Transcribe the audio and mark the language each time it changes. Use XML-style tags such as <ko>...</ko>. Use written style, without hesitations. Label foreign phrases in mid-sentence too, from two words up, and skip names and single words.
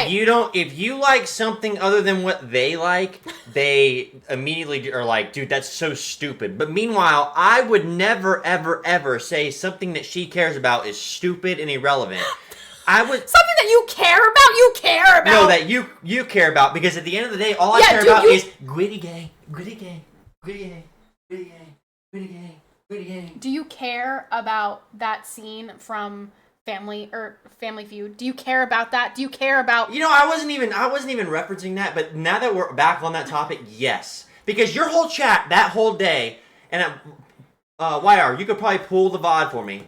<en>If you like something other than what they like, they immediately are like, dude, that's so stupid. But meanwhile, I would never, ever, ever say something that she cares about is stupid and irrelevant. I would something that you care about. You care about. No, that you care about, because at the end of the day, all I care about is Gwiddy gang, Gwiddy gang, Gwiddy gang, Gwiddy gang, Gwiddy gang, Gwiddy gang. Do you care about that scene from Family Feud? Do you care about that? Do you care about? You know, I wasn't even referencing that, but now that we're back on that topic, yes, because your whole chat that whole day, and YR, you could probably pull the VOD for me.</en>